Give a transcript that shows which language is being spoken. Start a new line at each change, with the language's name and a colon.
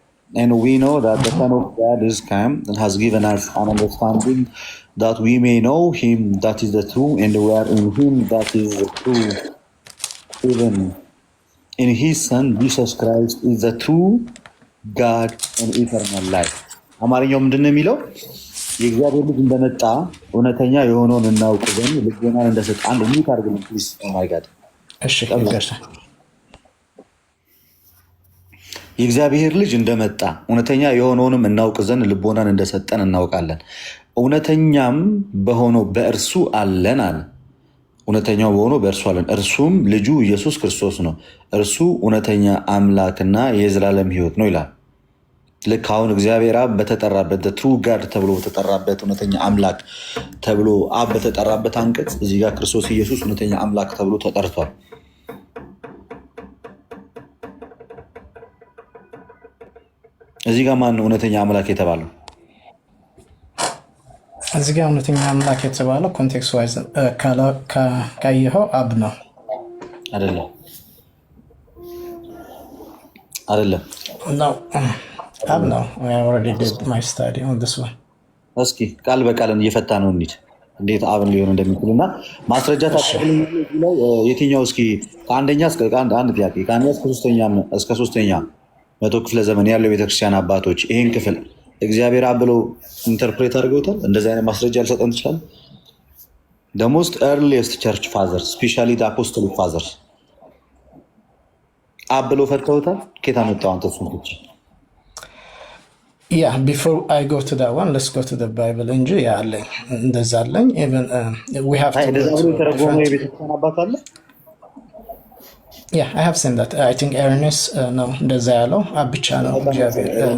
English: And we know that the Son of God is come and has given us an understanding that we may know him that is the true, and we are in him that is the true, even in his Son Jesus Christ is the true God and eternal life.
Amharic: አማርኛው ምንድነው የሚለው? የእግዚአብሔር ልጅ እንደመጣ እውነተኛ የሆነውን እናውቅ ዘንድ ልቦናን እንደሰጠ አንድ ምን ታርግልን ፕሊዝ።
English: ኦ ማይ ጋድ
Amharic: እሺ፣ ይገርሳ የእግዚአብሔር ልጅ እንደመጣ እውነተኛ የሆነውንም እናውቅ ዘንድ ልቦናን እንደሰጠን እናውቃለን። እውነተኛም በሆነው በእርሱ አለን አለ። እውነተኛው በሆነው በእርሱ አለን፣ እርሱም ልጁ ኢየሱስ ክርስቶስ ነው። እርሱ እውነተኛ አምላክና የዘላለም ሕይወት ነው ይላል። ልክ አሁን እግዚአብሔር አብ በተጠራበት ትሩ ጋድ ተብሎ በተጠራበት እውነተኛ አምላክ ተብሎ አብ በተጠራበት አንቀጽ እዚህ ጋር ክርስቶስ ኢየሱስ እውነተኛ አምላክ ተብሎ ተጠርቷል። እዚህ ጋር ማን ነው እውነተኛ አምላክ የተባለው? እዚህ ጋር እውነተኛ አምላክ የተባለው ኮንቴክስት ዋይዝ ካየኸው አብ ነው። አይደለም ነው አብ ነው።
English: I already did my study on this one።
Amharic: እስኪ ቃል በቃል እየፈታ ነው እንሂድ፣ እንዴት አብን ሊሆን እንደሚችል እና ማስረጃ ታቀርብልኝ ላይ የትኛው? እስኪ ከአንደኛ እስከ አንድ ጥያቄ ከአንደኛ እስከ ሶስተኛ መቶ ክፍለ ዘመን ያለው ቤተክርስቲያን አባቶች ይህን ክፍል እግዚአብሔር አብ ብለው ኢንተርፕሬት አድርገውታል። እንደዚህ አይነት ማስረጃ ሊሰጠን ይችላል?
English: the most earliest church fathers especially the apostolic fathers
Amharic: አብ ብለው ፈተውታል። ከየት አመጣው አንተ? ሱንኩች
English: Yeah, before I go to that one, let's go to the Bible
Amharic: እንጂ ያለኝ እንደዛ አለኝ።
English: even we have to
Amharic: የቤተክርስቲያን አባት አለ።
English: Yeah, I have seen that.
Amharic: I think Ernest ነው እንደዛ ያለው ብቻ ነው እግዚአብሔር።